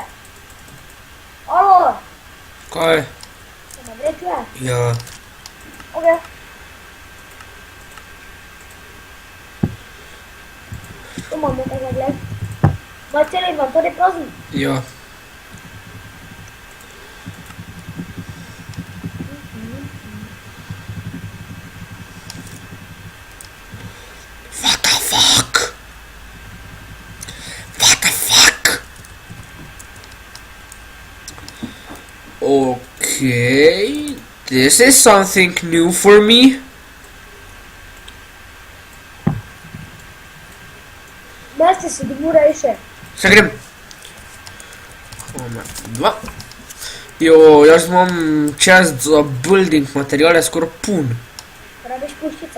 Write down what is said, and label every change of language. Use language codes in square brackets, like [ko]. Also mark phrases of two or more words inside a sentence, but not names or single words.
[sl] Alo! Kaj? Se me gre čuje? Ja. Ok. Tu imam nekaj za gled. Ma cel inventor je prazen. Ja. [en] What the fuck? What the fuck? Okay, this is something new for me. [sl] Mesti si domura še. Sad grem. Dva. Jo, jaz imam čast za building materijale skoraj pun. Rabiš puščica.